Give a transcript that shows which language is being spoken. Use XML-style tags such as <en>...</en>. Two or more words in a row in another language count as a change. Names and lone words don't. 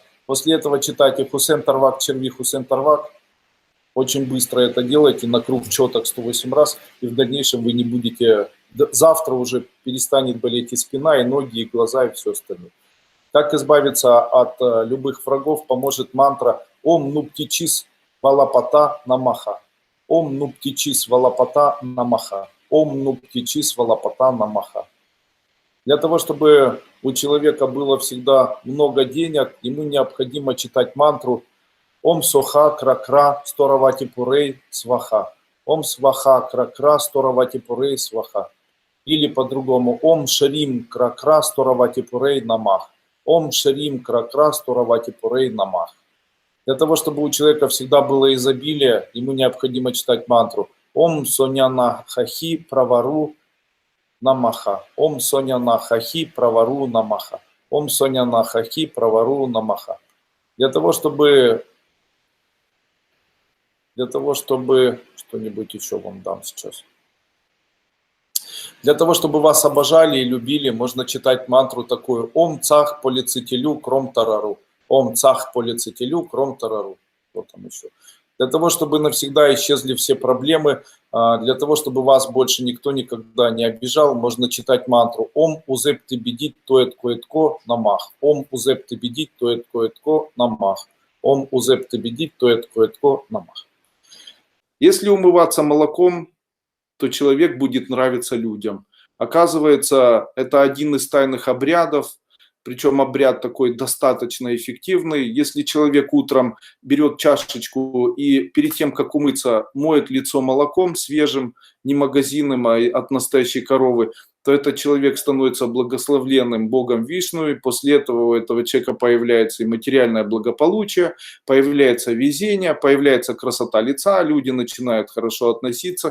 <ru>После этого читайте Хусен Тарвак Черви, Хусен Тарвак. Очень быстро это делайте на круг четок 108 раз. И в дальнейшем вы не будете завтра уже перестанет болеть и спина, и ноги, и глаза, и все остальное. Как избавиться от любых врагов, поможет мантра «Ом нуптичис валапата намаха». «Ом нуптичис валапата намаха». «Ом нуптичис валапата намаха». Для того, чтобы у человека было всегда много денег, ему необходимо читать мантру «Ом соха кракра сторавати пурей сваха». «Ом сваха кракра сторавати пурей сваха». Или по-другому «Ом шарим кракра сторавати пурей намах». Ом шарим кракра сторавати пурей намах. Для того, чтобы у человека всегда было изобилие, ему необходимо читать мантру Ом соняна хахи правару намаха. Ом соняна хахи правару намаха. Ом соняна хахи правару намаха. Для того, чтобы что-нибудь еще вам дам сейчас. Для того, чтобы вас обожали и любили, можно читать мантру такую «Ом цах полицетелю кром тарару». «Ом цах полицетелю кром тарару». Вот там еще. Для того, чтобы навсегда исчезли все проблемы, для того, чтобы вас больше никто никогда не обижал, можно читать мантру «Ом узеп тебедит тоет коетко намах». «Ом узеп тебедит тоет коетко намах». «Ом узеп тебедит тоет коетко намах». Если умываться молоком, то человек будет нравиться людям. Оказывается, это один из тайных обрядов, причем обряд такой достаточно эффективный. Если человек утром берет чашечку и перед тем, как умыться, моет лицо молоком свежим, не магазинным, а от настоящей коровы, то этот человек становится благословленным Богом Вишну, и после этого у этого человека появляется и материальное благополучие, появляется везение, появляется красота лица, люди начинают хорошо относиться.</ru>